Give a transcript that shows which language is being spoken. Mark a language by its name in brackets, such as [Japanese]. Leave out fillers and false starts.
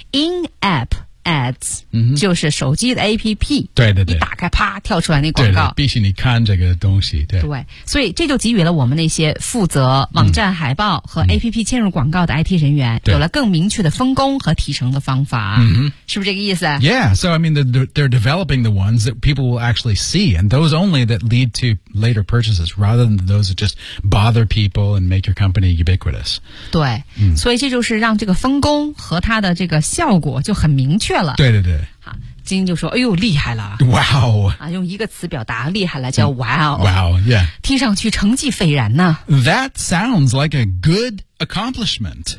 [English] In-app ads、嗯、 [Chinese] 就是手机的 APP 对对对一打开啪跳出来那广告对对必须你看这个东西 对, 对所以这就给予了我们那些负责网站海报和 APP 嵌入广告的 IT 人员、嗯、有了更明确的分工和提成的方法、嗯、是不是这个意思 [English] Yeah, so I mean they're developing the ones that people will actually see and those only that lead to later purchases rather than those that just bother people and make your company ubiquitous [Chinese] 对、嗯、所以这就是让这个分工和它的这个效果就很明确对对对，好，金就说：“哎呦，厉害了 [English] ！Wow！ [Chinese] 啊，用一个词表达厉害了，叫 [English] Wow！Wow！Yeah！、 Wow, [Chinese] 听上去成绩斐然呢。 [English] That sounds like a good accomplishment.